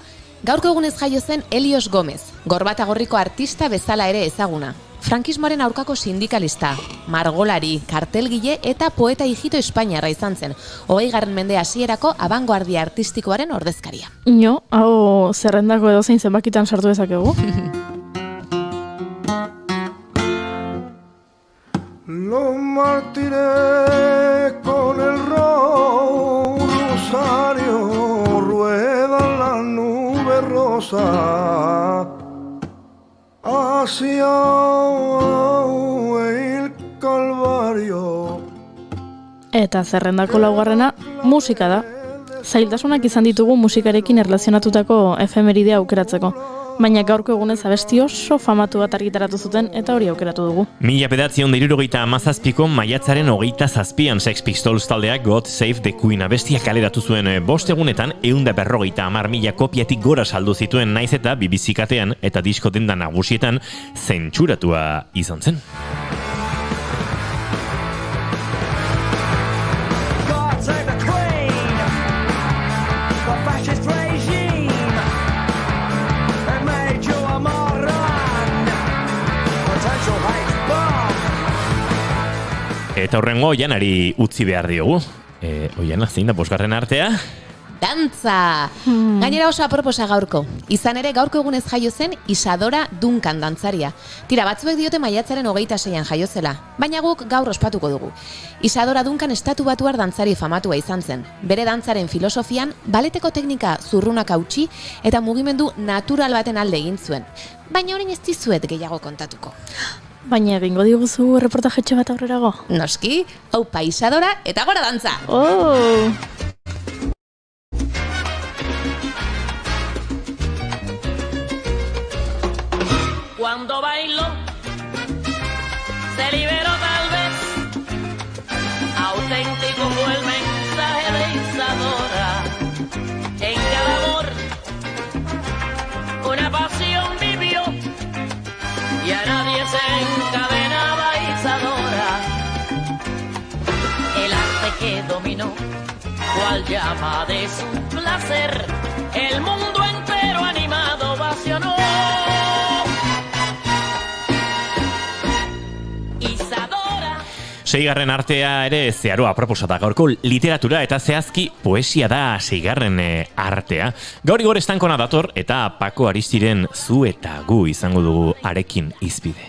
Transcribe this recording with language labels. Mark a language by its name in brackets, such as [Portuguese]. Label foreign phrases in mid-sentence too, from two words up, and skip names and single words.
[Basque] Gaurko egunez jaio zen Elios Gomez, Gorbatagorriko artista bezala ere ezaguna. Frankismoaren aurkako sindikalista, margolari, kartelgile eta poeta hijito espainiarra izan zen. 20. mende hasierako abangoardia artistikoaren ordezkaria. Hau zerrendako edozein zenbakitan sartu dezakegu. [Spanish] Los mártires con el rosario ruedan las nubes rosas hacia el Calvario. [Basque] Eta zerrendako laugarrena musika da. Zailtasunak izan ditugu musikarekin erlazionatutako efemeridea aukeratzeko. baina gaurko egunez abesti oso famatu bat argitaratu zuten eta hori aukeratu dugu. 1977ko maiatzaren 27an Sex Pistols taldeak God Save the Queen abestia kaleratu zuen 5 egunetan 150.000 kopiatik gora saldu zituen, naiz eta BBC katean eta disko denda nagusietan zentsuratua izan zen. [English] God save the Queen from fascist regime. It made you a moron. Potential hate bomb. [Basque] Eta horrengo Oianari utzi behar diogu. Oiana, zein da 5. artea? Dantza! Gainera oso aproposa gaurko. Izan ere gaurko egunez jaio zen Isadora Duncan dantzaria. Tira, batzuek diote maiatzaren 26an jaio zela, baina guk gaur ospatuko dugu. Isadora Duncan estatubatuar dantzari famatua izan zen. Bere dantzaren filosofian, baleteko teknika zurrunak hautsi eta mugimendu natural baten alde egin zuen. Baina orain ez dizuet gehiago kontatuko. Baina egingo diguzu reportajetxe bat aurrerago. Noski, aupa Isadora eta gora dantza! Oh! [Spanish] Cuando bailó, se liberó tal vez. Auténtico fue el mensaje de Isadora. En cada amor, una pasión vivió y a nadie se encadenaba Isadora. El arte que dominó, cual llama de su placer, el mundo entero animado ovacionó. [Basque] Seigarren artea ere zeharoa proposata gaurko literatura eta zehazki poesia da 6. artea. Gaur igor estankona dator eta Paco Aristiren Zu eta Gu izango dugu arekin izpide.